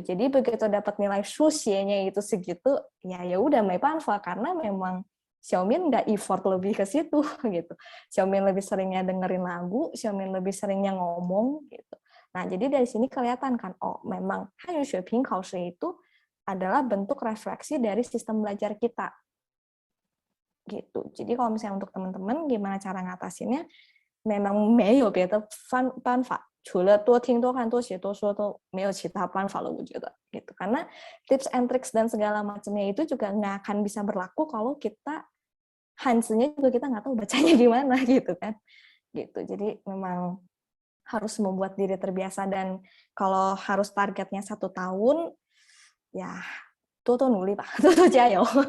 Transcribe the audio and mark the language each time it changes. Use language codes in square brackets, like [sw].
[id] Jadi begitu dapat nilai Xuxie-nya itu segitu, ya udah meibanfa karena memang Xiaomin nggak effort lebih ke situ gitu. Xiaomin lebih seringnya dengerin lagu, Xiaomin lebih seringnya ngomong gitu. Nah, jadi dari sini kelihatan kan, oh memang Hanyu Xueping Kaoshi itu adalah bentuk refleksi dari sistem belajar kita. Gitu. Jadi kalau misalnya untuk teman-teman gimana cara ngatasinnya, memang [zh] 没有别的办法，除了多听多看多写多说都没有其他办法了，我觉得gitu. [id] Karena tips and tricks dan segala macamnya itu juga nggak akan bisa berlaku kalau kita Hansinya juga kita nggak tahu bacanya gimana gitu kan. Gitu. Jadi memang harus membuat diri terbiasa, dan kalau harus targetnya 1 tahun, ya [zh] tuh nuli pak, tuh jayo.